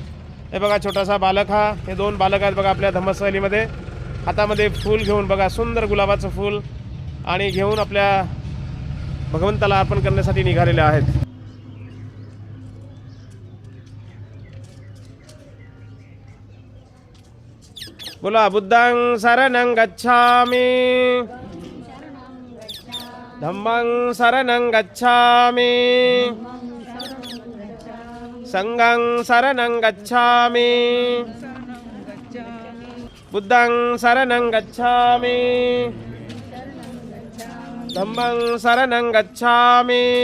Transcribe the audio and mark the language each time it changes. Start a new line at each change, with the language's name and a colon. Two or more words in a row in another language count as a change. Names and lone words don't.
Marathi: हे बघा छोटासा बालक हे 2 बालक आहेत बघा आपल्या धम्मसहलीमध्ये, हातामध्ये फूल घेऊन बघा सुंदर गुलाबाचं फूल आणि घेऊन आपल्या भगवंताला अर्पण करण्यासाठी निघालेले आहेत.
Pali: बोला बुद्धं शरणं गच्छामि, धम्मं शरणं गच्छामि, संघं शरणं गच्छामि बुद्धं शरणं गच्छामि धम्मं शरणं गच्छामि